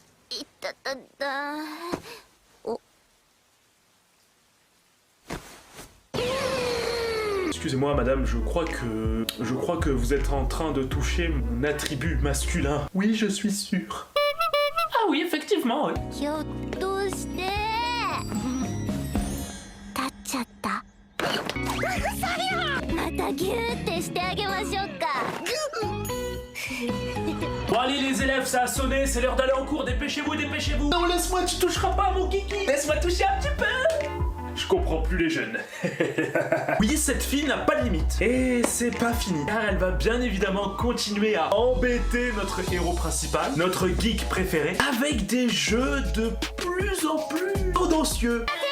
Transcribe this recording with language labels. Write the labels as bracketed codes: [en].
[ja] いったたた。お。 [fr] Excusez-moi madame, je crois que vous êtes en train de toucher mon attribut masculin. Oui, je suis sûr. Ah oui, effectivement, oui. [ja] ひょっとして立っちゃったまたギューってしてあげましょうか [fr] Bon allez les élèves, ça a sonné, c'est l'heure d'aller en cours, dépêchez-vous, dépêchez-vous. Non, laisse-moi, tu toucheras pas à mon kiki. Laisse-moi toucher un petit peu. Je comprends plus les jeunes. Oui, cette fille n'a pas de limite. Et c'est pas fini, car elle va bien évidemment continuer à embêter notre héros principal, notre geek préféré, avec des jeux de plus en plus audacieux.